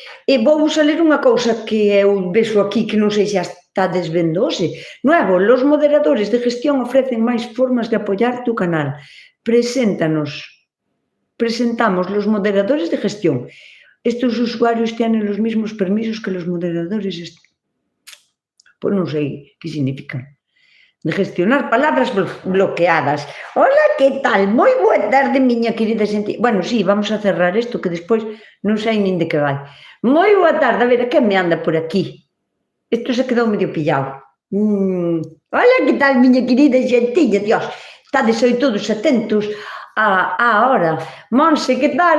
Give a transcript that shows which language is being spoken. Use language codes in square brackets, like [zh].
[gl] E vou a ler unha cousa que eu vexo aquí que non sei se estades vendo hoxe. [es] Nuevo, los moderadores de gestión ofrecen máis formas de apoyar tu canal. Presentamos los moderadores de gestión. Estos usuarios tienen los mismos permisos que los moderadores. [gl] Pues non sei que significa. De gestionar palabras bloqueadas. Hola, que tal? Moi boa tarde, miña querida xente. Bueno, sí, vamos a cerrar isto que despois non sei nin de que vai. Moi boa tarde, a ver, que me anda por aquí? Isto se quedou medio pillado. Hola, que tal, miña querida xentiña? Dios, estades aí todos atentos á hora. Monse, que tal?